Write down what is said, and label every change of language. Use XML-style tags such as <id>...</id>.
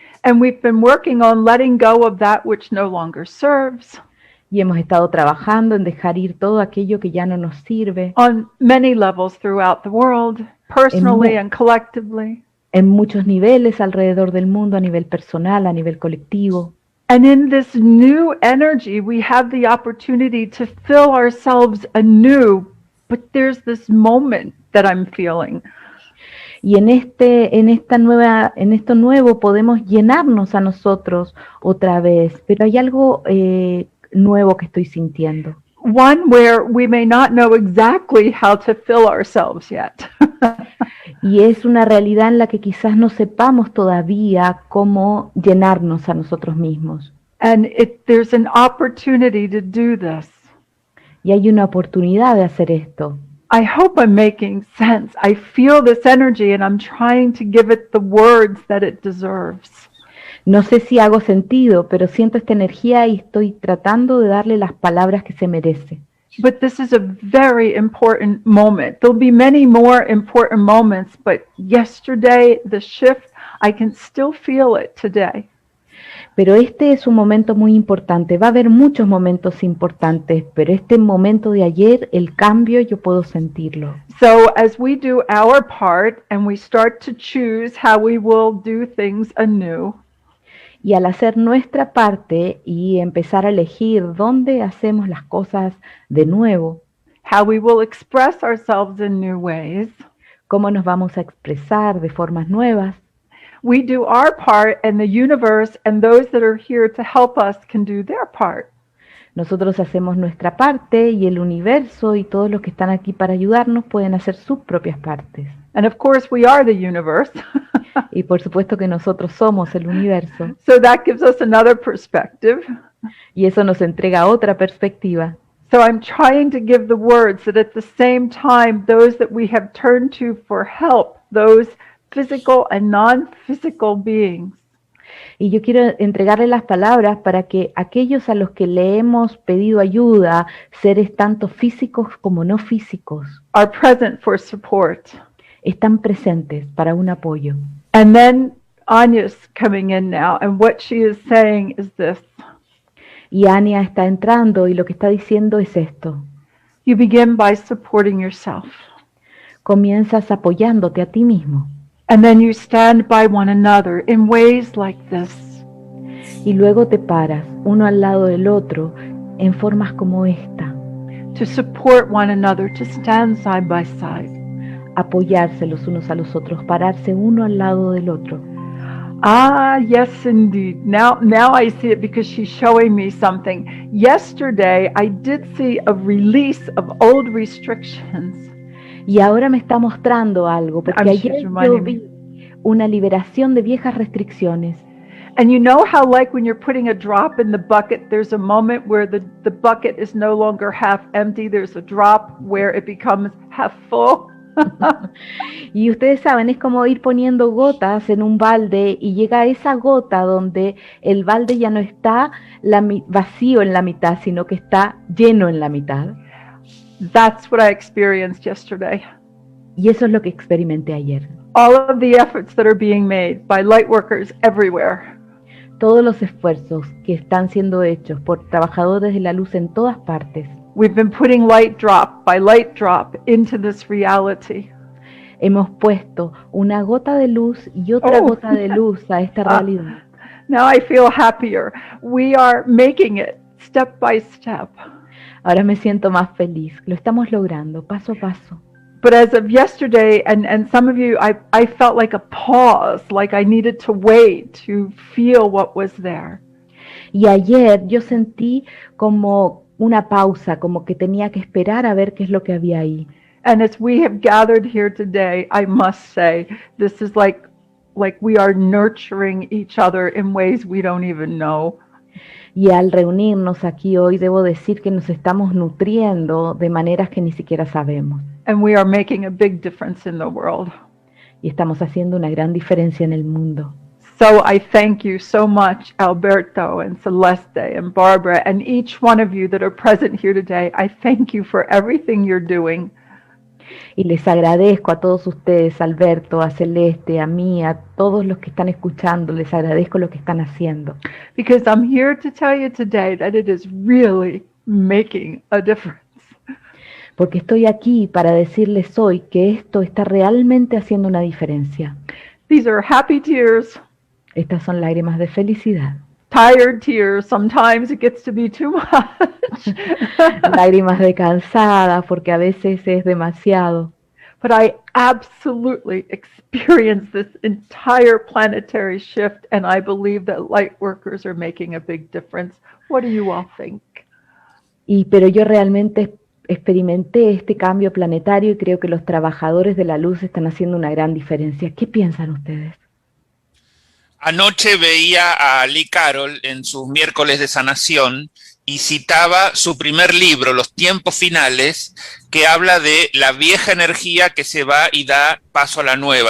<en>And we've been working on letting go of that which no longer serves.</en> <es>Y hemos estado trabajando en dejar ir todo aquello que ya no nos sirve.</es> <en>On many levels throughout the world, personally and collectively.</en> <es>En muchos niveles alrededor del mundo, a nivel personal, a nivel colectivo.</es> <en>And in this new energy, we have the opportunity to fill ourselves anew, but there's this moment that I'm feeling.</en> <es>Y en esto nuevo podemos llenarnos a nosotros otra vez, pero hay algo nuevo que estoy sintiendo.</es> <en>One where we may not know exactly how to fill ourselves yet.</en> <es>Y es una realidad en la que quizás no sepamos todavía cómo llenarnos a nosotros mismos.</es> <en>And there's an opportunity to do this.</en> <es>Y hay una oportunidad de hacer esto.</es> <en>I hope I'm making sense. I feel this energy and I'm trying to give it the words that it deserves.</en> <es>No sé si hago sentido, pero siento esta energía y estoy tratando de darle las palabras que se merece.</es> <en>But this is a very important moment. There'll be many more important moments, but yesterday, the shift, I can still feel it today.</en> <es>Pero este es un momento muy importante. Va a haber muchos momentos importantes, pero este momento de ayer, el cambio, yo puedo sentirlo.</es> <en>So as we do our part and we start to choose how we will do things anew,</en> <es>Y al hacer nuestra parte y empezar a elegir dónde hacemos las cosas de nuevo,</es> <en>how we will express ourselves in new ways,</en> <es>cómo nos vamos a expresar de formas nuevas,</es> <en>we do our part and the universe and those that are here to help us can do their part.</en> <es>nosotros hacemos nuestra parte y el universo y todos los que están aquí para ayudarnos pueden hacer sus propias partes.</es> <en>And of course we are the universe.</en> <es>Y por supuesto que nosotros somos el universo.</es> <en>So that gives us another perspective.</en> <es>Y eso nos entrega otra perspectiva.</es> <en>So I'm trying to give the words that at the same time, those that we have turned to for help, those physical and non-physical beings,</en> <es>Y yo quiero entregarle las palabras para que aquellos a los que le hemos pedido ayuda, seres tanto físicos como no físicos,</es> <en>are present for support.</en> <es>están presentes para un apoyo.</es> <en>And then Anya's coming in now, and what she is saying is this.</en> <es>Y Anya está entrando y lo que está diciendo es esto.</es> <en>You begin by supporting yourself.</en> <es>Comienzas apoyándote a ti mismo.</es> <en>And then you stand by one another in ways like this.</en> <es>Y luego te paras uno al lado del otro en formas como esta.</es> <en>To support one another, to stand side by side.</en> <es>Apoyarse los unos a los otros, pararse uno al lado del otro.</es> <en>Ah, yes, indeed. Now I see it because she's showing me something. Yesterday, I did see a release of old restrictions.</en> <es>Y ahora me está mostrando algo, porque ayer yo vi una liberación de viejas restricciones.</es> <en>And you know how like when you're putting a drop in the bucket, there's a moment where the bucket is no longer half empty, there's a drop where it becomes half full.</en> <es>Y ustedes saben, es como ir poniendo gotas en un balde y llega esa gota donde el balde ya no está vacío en la mitad, sino que está lleno en la mitad.</es> <en>That's what I experienced yesterday.</en> <es>Y eso es lo que experimenté ayer.</es> <en>All of the efforts that are being made by light workers everywhere.</en> <es>Todos los esfuerzos que están siendo hechos por trabajadores de la luz en todas partes.</es> <en>We've been putting light drop by light drop into this reality.</en> <es>Hemos puesto una gota de luz y otra gota de luz a esta realidad.</es> <en>Now I feel happier. We are making it step by step.</en> <es>Ahora me siento más feliz. Lo estamos logrando paso a paso.</es> <en>But as of yesterday, and some of you, I felt like a pause, like I needed to wait to feel what was there.</en> <es>Y ayer yo sentí como una pausa, como que tenía que esperar a ver qué es lo que había ahí.</es> <en>And as we have gathered here today, I must say, this is like we are nurturing each other in ways we don't even know.</en> <es>Y al reunirnos aquí hoy, debo decir que nos estamos nutriendo de maneras que ni siquiera sabemos.</es> <en>And we are making a big difference in the world.</en> <es>Y estamos haciendo una gran diferencia en el mundo.</es> <en>So I thank you so much, Alberto and Celeste and Barbara, and each one of you that are present here today. I thank you for everything you're doing.</en> <es>Y les agradezco a todos ustedes, Alberto, a Celeste, a mí, a todos los que están escuchando, les agradezco lo que están haciendo.</es> <en>Because I'm here to tell you today that it is really making a difference.</en> <es>Porque estoy aquí para decirles hoy que esto está realmente haciendo una diferencia.</es> <en>These are happy tears.</en> <es>Estas son lágrimas de felicidad.</es> <en>Tired tears. Sometimes it gets to be too much.</en> <es>Lágrimas de cansada, porque a veces es demasiado.</es> <en>But I absolutely experienced this entire planetary shift, and I believe that light workers are making a big difference. What do you all think?</en> <es>Pero yo realmente experimenté este cambio planetario y creo que los trabajadores de la luz están haciendo una gran diferencia. ¿Qué piensan ustedes? Anoche veía a Lee Carroll en sus miércoles de sanación y citaba su primer libro, Los tiempos finales, que habla de la vieja energía que se va y da paso a la nueva.</es>